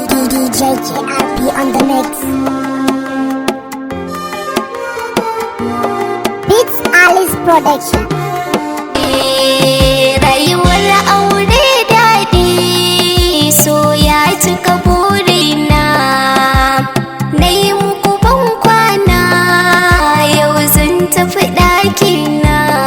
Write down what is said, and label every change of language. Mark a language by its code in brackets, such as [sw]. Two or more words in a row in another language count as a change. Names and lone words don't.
[en] D J K R P on the mix. Beats Alice Production. [ha] Eh, rayuwar aure daɗi, so ya cika burina. Na yi muku ban kwana, yau zan tafi ɗakina.